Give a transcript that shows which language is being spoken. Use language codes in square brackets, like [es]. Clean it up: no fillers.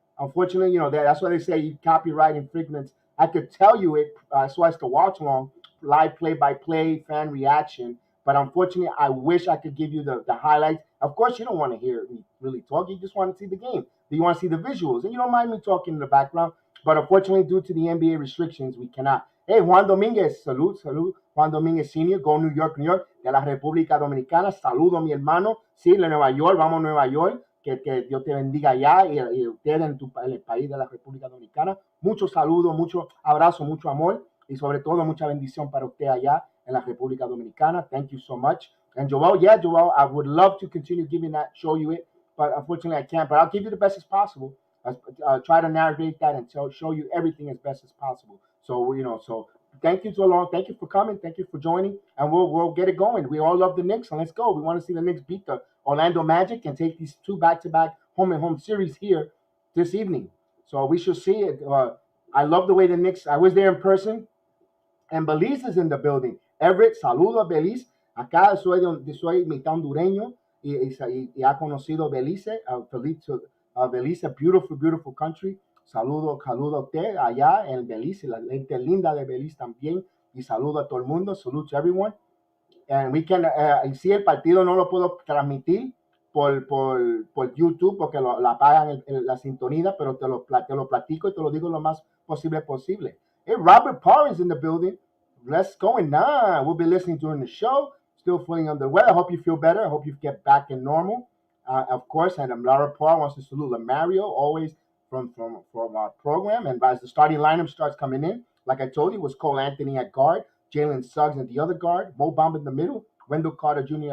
[en] Unfortunately, that's why they say copyright infringements. I could tell you it so as to watch along, live play-by-play, fan reaction. But unfortunately, I wish I could give you the highlights. Of course, you don't want to hear me really talk. You just want to see the game. You want to see the visuals. And you don't mind me talking in the background. But unfortunately, due to the NBA restrictions, we cannot. Hey, Juan Dominguez, [es] salud. Juan Dominguez Sr., [en] go New York, [es] de la República Dominicana. Saludo, mi hermano. Sí, de Nueva York, vamos a Nueva York. que Dios te bendiga allá y ustedes en el país de la República Dominicana. Mucho saludo, mucho abrazo, mucho amor y sobre todo mucha bendición para usted allá en la República Dominicana. [en] Thank you so much. And Joel, I would love to continue giving that, show you it, but unfortunately I can't. But I'll give you the best as possible. Try to narrate that and show you everything as best as possible. So so thank you so long. Thank you for coming. Thank you for joining, and we'll get it going. We all love the Knicks, and let's go. We want to see the Knicks beat the Orlando Magic and take these two back-to-back home and home series here this evening. So we should see it. I love the way the Knicks. I was there in person. And Belize is in the building. [es] Everett, saludo a Belize. Acá soy mitad hondureño y ha conocido Belize. [en] Belize, beautiful, beautiful country. [es] Saludo a usted allá en Belize, la gente linda de Belize también. Y saludo a todo el mundo. [en] Salute to everyone. And we can, [es] si el partido no lo puedo transmitir por YouTube porque la pagan la sintonía, pero te lo platico y te lo digo lo más posible. [en] Hey, Robert Parr is in the building. Let's go on. We'll be listening during the show. Still feeling under the weather. I hope you feel better. I hope you get back in normal. Of course, and Laura Parr wants to salute Mario, always from our program. And as the starting lineup starts coming in, like I told you, it was Cole Anthony at guard, Jalen Suggs at the other guard, Mo Bamba in the middle, Wendell Carter Jr.